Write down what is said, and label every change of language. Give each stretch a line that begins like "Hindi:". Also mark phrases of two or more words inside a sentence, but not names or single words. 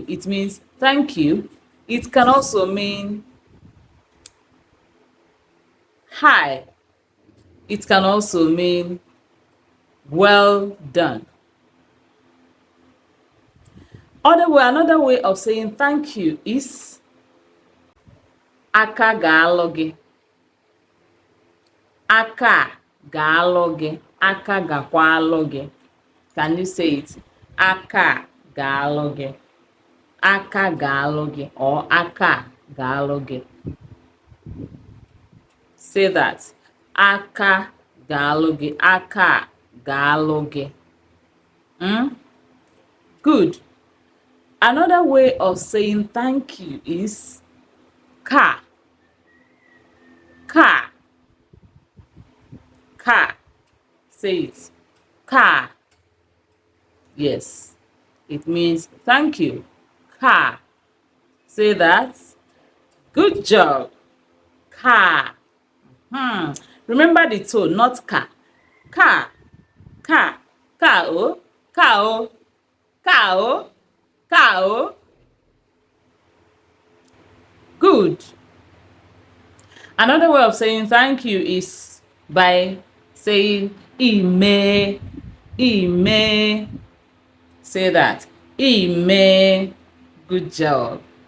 English: It means thank you. It can also mean hi. It can also mean well done. Another way of saying thank you is
Igbo: aka ga-alụ gị. Aka ga-alụ gị. Aka gakwa alụ gị.
English: Can you say it?
Igbo: Aka ga-alụ gị. Aka ga-alụ gị or aka ga-alụ gị.
English: Say that.
Igbo: Aka ga-alụ gị. Aka ga-alụ gị.
English: Good. Another way of saying thank you is ka.
Igbo: Ka. Ka.
English: Say it. Ka. Yes. It means thank you. Ka. Say that. Good job. Ka. Remember the tone, not ka.
Igbo: Ka. Ka. Ka o. Ka o. Ka o.
English: Cow. Good. Another way of saying thank you is by saying ime.
Igbo: Ime.
English: Say that. Ime. Good job.